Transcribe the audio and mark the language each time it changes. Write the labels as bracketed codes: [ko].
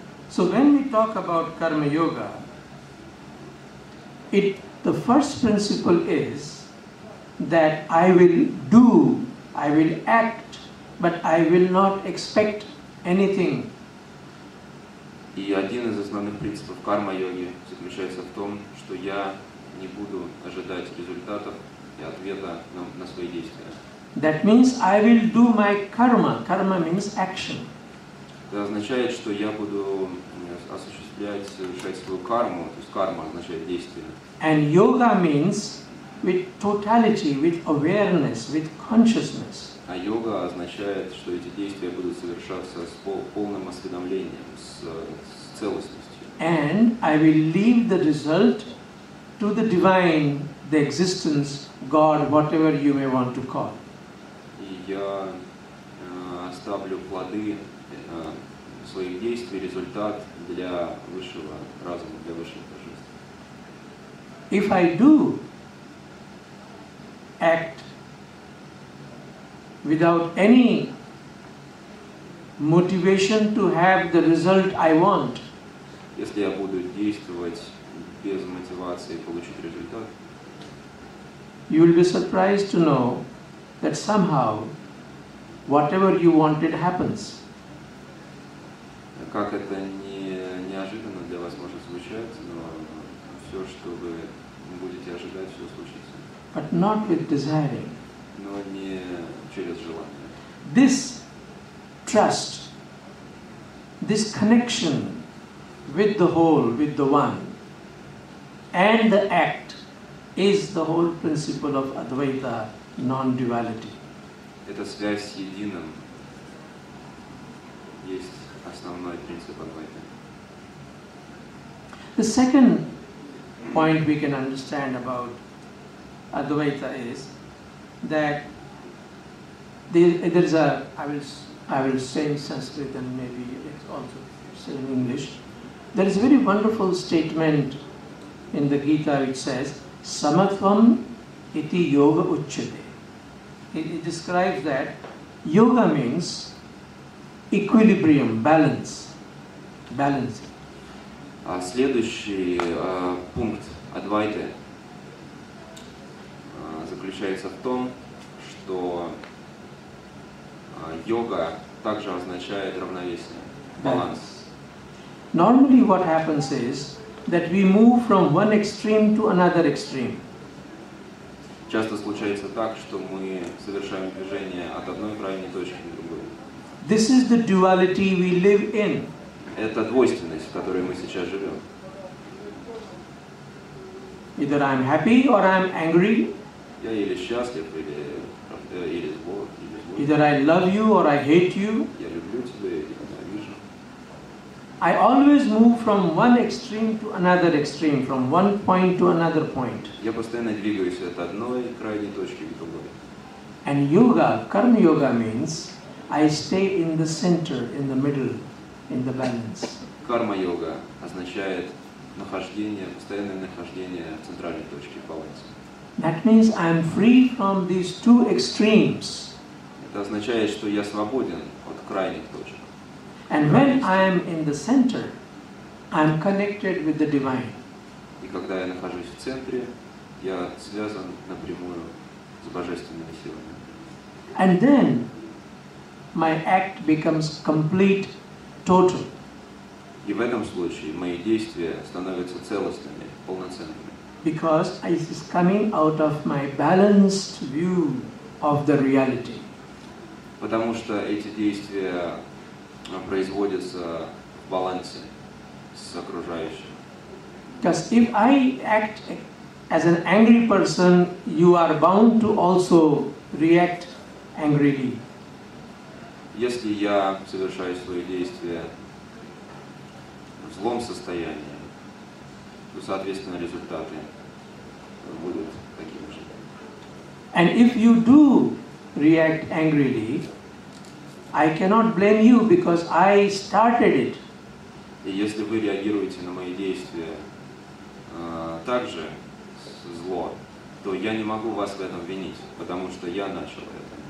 [en] So when we talk about karma yoga, the first principle is that I will do, I will act, but I will not expect anything. [ru] И один из основных принципов карма-йоги заключается в том, что я не буду ожидать результатов и ответа на свои действия. [en] That means I will do my karma. Karma means action. [ru] Это означает, что я буду осуществлять, совершать свою карму, то есть карма означает действие. [en] And yoga means with totality, with awareness, with consciousness. [ru] А йога означает, что эти действия будут совершаться с полным осведомлением, с целостностью. [en] And I will leave the result to the divine, the existence, God, whatever you may want to call. [ru] И я оставлю плоды своих действий, результат для высшего разума, для высших божеств. [en] If I do act without any motivation to have the result I want, [ru] если я буду действовать без мотивации получить результат, [en] you will be surprised to know that somehow whatever you wanted happens. [ru] Как это неожиданно для вас может звучать, но все, что вы будете ожидать, все случится. [en] But not with desiring. [ru] Но не через желание. [en] This trust, this connection with the whole, with the one, and the act is the whole principle of Advaita, non-duality. [ru] Эта связь с единым есть основной принцип Адвайты. [en] The second point we can understand about Advaita is that there is a, I will say in Sanskrit and maybe also say in English, there is a very wonderful statement in the Gita which says, [sa] Samatvam iti yoga uchyate. [en] It describes that yoga means equilibrium, balance. [ru] Следующий пункт Адвайты заключается в том, что йога также означает равновесие, баланс. [en] Normally what happens is that we move from one extreme to another extreme. [ru] Часто случается так, что мы совершаем движение от одной крайней точки к другой. [en] This is the duality we live in. [ru] Это двойственность, в которой мы сейчас живем. [en] Either I'm happy or I'm angry. [ru] Я или счастлив, или злой. [en] Either I love you or I hate you. [ru] Я люблю тебя или ненавижу. [en] I always move from one extreme to another extreme, from one point to another point. [ru] Я постоянно двигаюсь от одной крайней точки к другой. [en] And yoga, karma yoga means I stay in the center, in the middle, in the balance. [ru] Карма-йога означает нахождение, постоянное нахождение в центральной точке, в балансе. [en] That means I am free from these two extremes. [ru] Это означает, что я свободен от крайних точек. [en] And when I am in the center, I am connected with the divine. [ru] И когда я нахожусь в центре, я связан напрямую с божественными силами. [en] And then my act becomes complete, total. [ru] И в этом случае мои действия становятся целостными, полноценными. [en] Because it is coming out of my balanced view of the reality. [ru] Потому что эти действия производятся в балансе с окружающим. [en] Because if I act as an angry person, you are bound to also react angrily. [ru] Если я совершаю свои действия в злом состоянии, то, соответственно, результаты будут такими же. [en] And if you do react angrily, I cannot blame you because I started it. [ru] И если вы реагируете на мои действия также зло, то я не могу вас в этом винить, потому что я начал это.